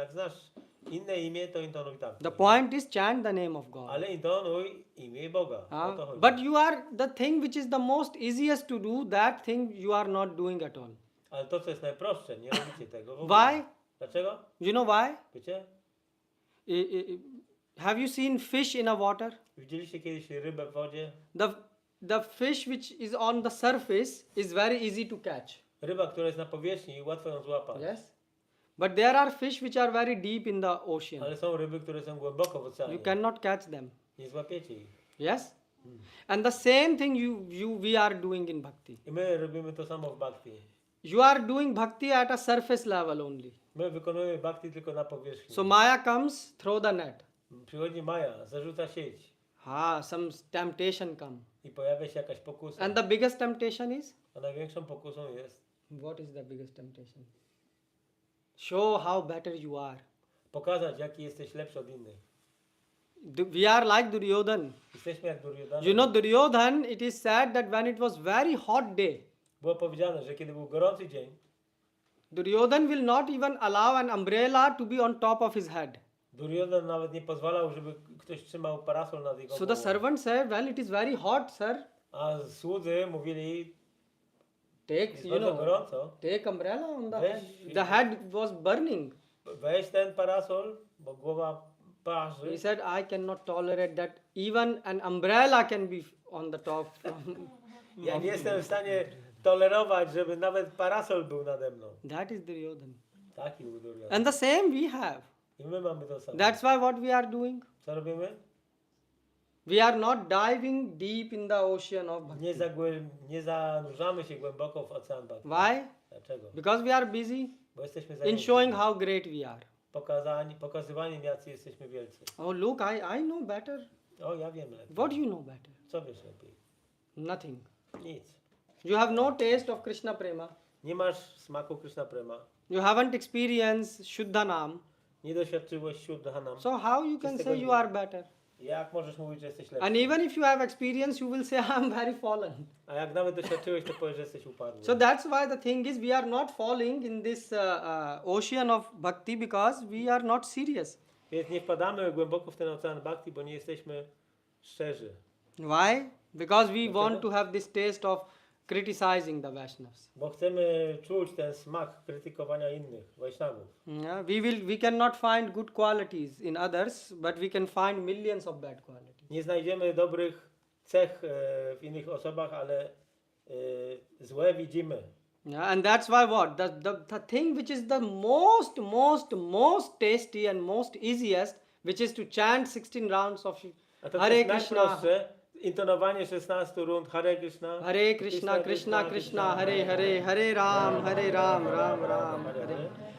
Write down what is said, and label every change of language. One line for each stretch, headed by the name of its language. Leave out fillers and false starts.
Polish: Jak znasz inne imię, to intonuj tamto.
English: The point is chant the name of God.
Polish: Ale intonuj imię Boga. O to chodzi.
English: But you are the thing which is the most easiest to do, that thing you are not doing at all.
Polish: Ale to, co jest najprostsze, nie robicie tego w ogóle.
English: Why?
Polish: Dlaczego?
English: You know why?
Polish: Wiecie?
English: Have you seen fish in a water?
Polish: Widzieliście kiedyś rybę w wodzie?
English: The fish which is on the surface is very easy to catch.
Polish: Ryba, która jest na powierzchni, łatwo ją złapać.
English: Yes? But there are fish which are very deep in the ocean.
Polish: Ale są ryby, które są głęboko w oceanie.
English: You cannot catch them.
Polish: Nie złapiecie ich.
English: Yes? And the same thing we are doing in bhakti.
Polish: I my robimy to samo w bhakti.
English: You are doing bhakti at a surface level only.
Polish: My wykonujemy bhakti tylko na powierzchni.
English: So Maya comes, throw the net.
Polish: Przychodzi Maja, zarzuca sieć
English: Some temptation come.
Polish: i pojawia się jakaś pokusa.
English: And the biggest temptation is?
Polish: A największą pokusą jest
English: What is the biggest temptation? Show how better you are.
Polish: pokazać, jaki jesteś lepszy od innych.
English: We are like Duryodhan.
Polish: Jesteśmy jak Duryodhana.
English: You know Duryodhan, it is said that when it was very hot day,
Polish: Było powiedziane, że kiedy był gorący dzień,
English: Duryodhan will not even allow an umbrella to be on top of his head.
Polish: Duryodhan nawet nie pozwalał, żeby ktoś trzymał parasol nad jego
English: So the
Polish: głową.
English: servant said, well, it is very hot, sir.
Polish: A słudzy mówili,
English: Take,
Polish: jest bardzo gorąco,
English: take umbrella on the
Polish: Weź-
English: head. The head was burning.
Polish: weź ten parasol, bo głowa parzy.
English: He said, I cannot tolerate that even an umbrella can be on the top.
Polish: Ja nie jestem w stanie tolerować, żeby nawet parasol był nade mną.
English: That is Duryodhan.
Polish: Taki był Duryodhan.
English: And the same we have.
Polish: I my mamy to samo.
English: That's why what we are doing?
Polish: Co robimy?
English: We are not diving deep in the ocean of bhakti.
Polish: Nie zanurzamy się głęboko w ocean bhakti.
English: Why?
Polish: Dlaczego?
English: Because we are busy
Polish: Bo jesteśmy
English: in
Polish: zajęci
English: showing how great we are.
Polish: pokazywaniem, jacy jesteśmy wielcy.
English: Oh, look, I know better.
Polish: O, ja wiem lepiej.
English: What do you know better?
Polish: Co wiesz lepiej?
English: Nothing.
Polish: Nic.
English: You have no taste of Krishna Prema.
Polish: Nie masz smaku Krishna Prema.
English: You haven't experienced Shuddhanam.
Polish: Nie doświadczyłeś Shuddhanam.
English: So how you can say you are better?
Polish: Jak możesz mówić, że jesteś lepszy?
English: And even if you have experience, you will say, I'm very fallen.
Polish: A jak nawet doświadczyłeś, to powiesz, że jesteś upadły.
English: So that's why the thing is, we are not falling in this ocean of bhakti because we are not serious.
Polish: Więc nie wpadamy głęboko w ten ocean bhakti, bo nie jesteśmy szczerzy.
English: Why? Because we
Polish: Dlaczego?
English: want to have this taste of criticizing the Vaishnavas.
Polish: Bo chcemy czuć ten smak krytykowania innych Wajsznawów.
English: Yeah, we cannot find good qualities in others, but we can find millions of bad qualities.
Polish: Nie znajdziemy dobrych cech w innych osobach, ale złe widzimy.
English: Yeah, and that's why what? The thing which is the most tasty and most easiest, which is to chant 16 rounds of
Polish: A to
English: Hare
Polish: jest
English: Krishna,
Polish: najprostsze, intonowanie 16 rund Hare Krishna.
Sanskrit: Hare Krishna, Krishna Krishna, Hare Hare, Hare Ram, Ram Ram, Hare.